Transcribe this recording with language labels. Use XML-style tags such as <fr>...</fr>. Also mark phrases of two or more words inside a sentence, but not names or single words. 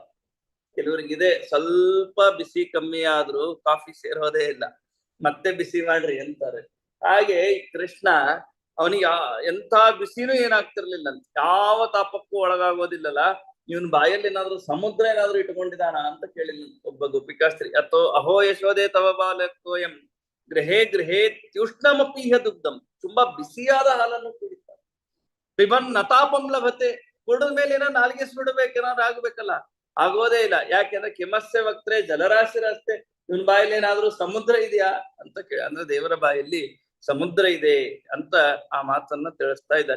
<kn>ಕೆಲವರಿಗಿದೆ ಸ್ವಲ್ಪ ಬಿಸಿ ಕಮ್ಮಿ ಆದ್ರೂ ಕಾಫಿ ಸೇರೋದೇ ಇಲ್ಲ, ಮತ್ತೆ ಬಿಸಿ ಮಾಡ್ರಿ ಅಂತಾರೆ. ಹಾಗೆ ಕೃಷ್ಣ ಅವನಿಗೆ ಎಂಥ ಬಿಸಿನೂ ಏನಾಗ್ತಿರ್ಲಿಲ್ಲ ಅಂತ, ಯಾವ ತಾಪಕ್ಕೂ ಒಳಗಾಗೋದಿಲ್ಲಲ್ಲ. ಇವನ್ ಬಾಯಲ್ಲಿ ಏನಾದ್ರು ಸಮುದ್ರ ಏನಾದ್ರು ಇಟ್ಕೊಂಡಿದಾನ ಅಂತ ಕೇಳಿಲ್ಲ ಒಬ್ಬ ಗೋಪಿಕಾಸ್ತ್ರೀ.</kn> <sa>ಅಥೋ ಅಹೋ ಯಶೋದೆ ತವ ಬಾಲಕೋಯಂ ಗೃಹೇ ಗೃಹೇ ತ್ಯುಷ್ಣಮಪೀಹ ದುಗ್ಧಂ.</sa> <kn>ತುಂಬಾ ಬಿಸಿಯಾದ ಹಾಲನ್ನು ಕುಡಿತಾರೆ.</kn> <sa>ಪಿಬನ್ ನತಾಪಂ ಲಭತೆ.</sa> <kn>ಕುಡಿದ ಮೇಲೆ ಏನೋ ನಾಲ್ಗೆ ಸುಡಬೇಕೇನಾದ್ರು ಆಗ್ಬೇಕಲ್ಲ, ಆಗೋದೇ ಇಲ್ಲ.</kn> <sa>ಯಾಕೆಂದ್ರೆ ಕಿಮಸ್ಯ ವಕ್ತ್ರೆ ಜಲರಾಶಿ ರಸ್ತೆ.</sa> <kn>ಇವನ್ ಬಾಯಲ್ಲಿ ಏನಾದ್ರೂ ಸಮುದ್ರ ಇದೆಯಾ ಅಂತ ಅಂದ್ರೆ ದೇವರ ಬಾಯಲ್ಲಿ ಸಮುದ್ರ ಇದೆ ಅಂತ ಆ ಮಾತನ್ನ ತಿಳಿಸ್ತಾ ಇದ್ದಾರೆ.</kn>